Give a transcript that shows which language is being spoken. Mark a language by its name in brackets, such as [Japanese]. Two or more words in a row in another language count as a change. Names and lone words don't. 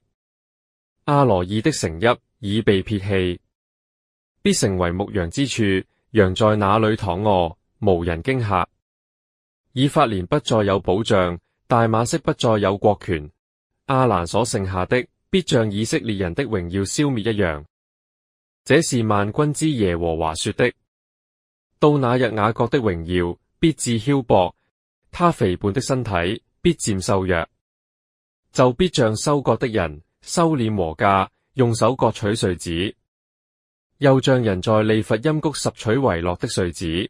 [Chinese] 阿羅珥的城邑已被撇棄，必成為牧羊之處，羊在那裏躺臥，無人驚嚇。以法蓮不再有保障，大馬色不再有國權，亞蘭所剩下的，必像以色列人的榮耀消滅一樣。這是萬軍之耶和華說的。到那日，雅各的榮耀必致梟薄，他肥胖的身體必漸瘦弱，就必像收割的人收斂禾稼，用手割取穗子，又像人在利乏音谷拾取遺落的穗子。